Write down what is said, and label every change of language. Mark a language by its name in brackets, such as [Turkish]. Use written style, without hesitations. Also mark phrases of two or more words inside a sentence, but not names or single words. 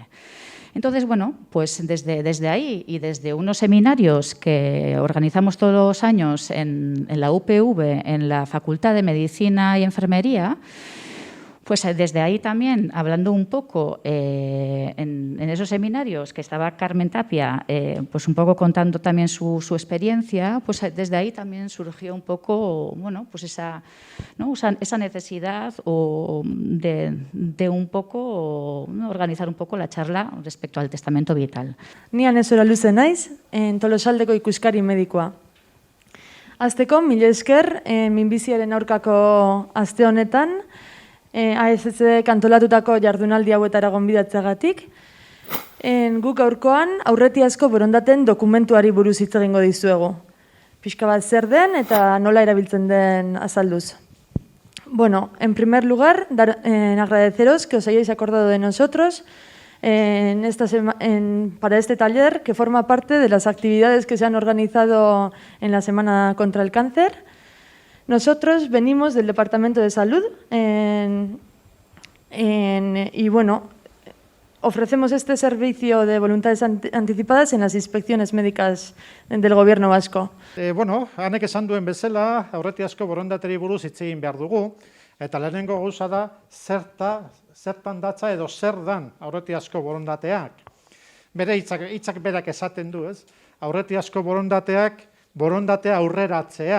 [Spanish] Entonces, bueno, pues desde ahí y desde unos seminarios que organizamos todos los años en la UPV, en la Facultad de Medicina y Enfermería, pues desde ahí también, hablando un poco en esos seminarios que estaba Carmen Tapia, pues un poco contando también su experiencia, pues desde ahí también surgió un poco, bueno, pues esa necesidad de un poco, ¿no? Organizar un poco la charla respecto al testamento vital. [Basque] Ni Anesora Luze naiz, Tolosaldeko ikuskari medikoa. Hasteko, mila esker, minbiziaren aurkako aste honetan, AECC kantolatutako jardunaldi hauetara gonbidatzeagatik. Guk gaurkoan aurretiazko borondaten dokumentuari buruz hitz egingo dizuegu. Pixka bat zer den eta nola erabiltzen den azalduz. [Spanish] Bueno, en primer lugar, agradeceros que os hayáis acordado de nosotros para este taller que forma parte de las actividades que se han organizado en la Semana contra el Cáncer. Nosotros venimos del Departamento de Salud y bueno, ofrecemos este servicio de voluntades anticipadas en las inspecciones médicas del Gobierno vasco. [Basque] Bueno, hanek esan duen bezala, aurretiazko borondateri buruz hitz egin behar dugu, eta lehenengo gauza da zertan datza edo zer dan aurretiazko borondateak. Bere hitzak berak esaten du, ez? Aurretiazko borondatea aurreratzea.